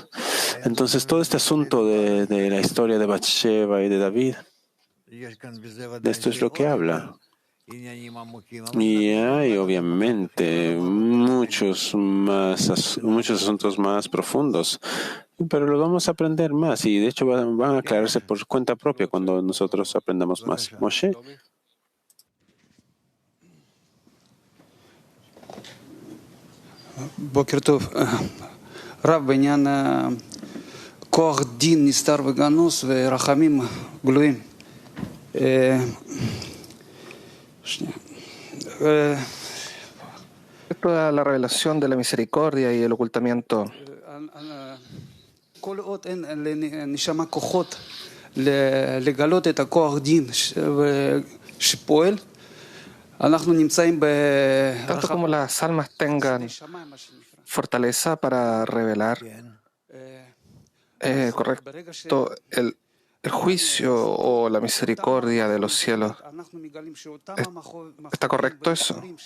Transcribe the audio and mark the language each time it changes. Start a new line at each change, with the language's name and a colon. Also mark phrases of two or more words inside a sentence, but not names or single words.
Spanish: Entonces, todo este asunto de la historia de Batsheva y de David, de esto es lo que habla. Y hay obviamente muchos asuntos más profundos, pero los vamos a aprender más y de hecho van a aclararse por cuenta propia cuando nosotros aprendamos más. Moshe.
Hebrew: בוקר טוב. רב, בעניין כוח דין נסתר וגנוז ורחמים גלויים.
Spanish: Respecto a la revelación de la misericordia y el ocultamiento,
Hebrew: כל עוד אין לנשמה כוחות לגלות את הכוח דין שפועל, אנחנו נמצאים
Spanish: tanto como las almas tengan fortaleza para revelar, correcto, el juicio o la misericordia de los cielos. ¿Está correcto eso?